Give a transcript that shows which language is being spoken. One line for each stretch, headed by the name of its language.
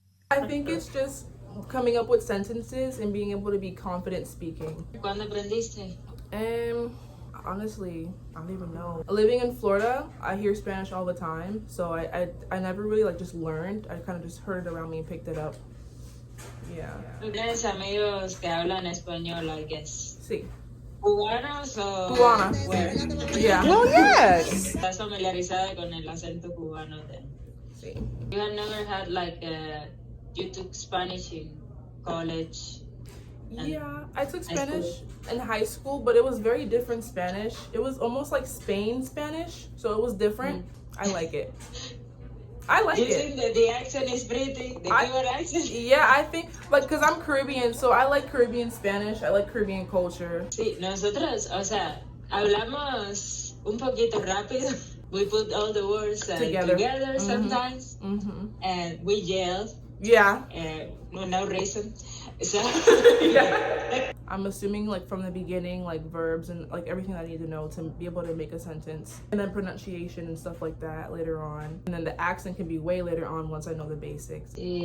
English: I think it's just coming up with sentences and being able to be confident speaking.
Spanish: ¿Cuándo aprendiste?
English: Honestly, I don't even know. Living in Florida, I hear Spanish all the time, so I never really like just learned. I kind of just heard it around me and picked it up. Yeah.
Spanish: ¿Tienes amigos que hablan español,
English: I guess?
Spanish: Sí. ¿Cubanos o...? Cubana.
English: Where? Yeah. Oh, yes.
Spanish: ¿Estás familiarizada con el acento cubano
English: then?
Spanish: Sí.
English: You have never had like you took Spanish in college? Yeah, I took Spanish in high school, but it was very different Spanish. It was almost like Spain Spanish, so it was different. I like it. I like You it. think that the accent is pretty? The Cuban accent? Yeah, I think, like, because I'm Caribbean, so I like Caribbean Spanish. I like Caribbean culture.
Spanish: Sí, nosotros, o sea, hablamos un poquito rápido.
English: We put all the words together sometimes, and we yell. Yeah. For no reason. So, Yeah. I'm assuming like from the beginning, like verbs and like everything I need to know to be able to make a sentence, and then pronunciation and stuff like that later on, and then the accent can be way later on once I know the basics.